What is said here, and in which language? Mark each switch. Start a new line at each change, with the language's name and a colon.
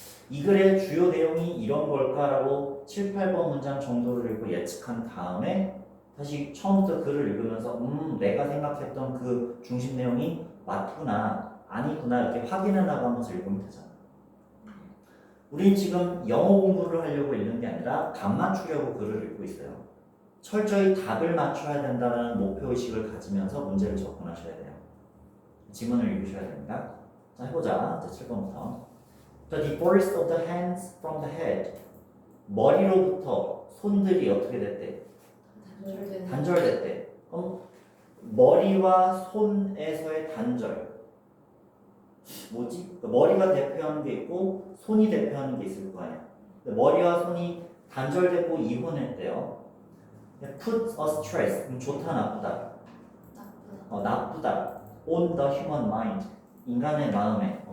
Korean: 이 글의 주요 내용이 이런 걸까라고 7, 8번 문장 정도를 읽고 예측한 다음에 다시 처음부터 글을 읽으면서 내가 생각했던 그 중심 내용이 맞구나 아니구나 이렇게 확인해 나가면서 읽으면 되잖아. 우린 지금 영어 공부를 하려고 읽는 게 아니라 답 맞추려고 글을 읽고 있어요. 철저히 답을 맞춰야 된다는 목표의식을 가지면서 문제를 접근하셔야 돼요. 지문을 읽으셔야 됩니다. 자, 해보자. 이제 7번부터.
English: The divorce of the hands from the head.
Korean: 머리로부터 손들이 어떻게 됐대? 단절됐대. 그럼 머리와 손에서의 단절. 뭐지? 머리가 대표하는 게 있고 손이 대표하는 게 있을 거 아니야. 머리와 손이 단절되고 이혼했대요.
English: put a stress,
Korean: 그럼 좋다 나쁘다. 나쁘다. 나쁘다.
English: on the human mind,
Korean: 인간의 마음에.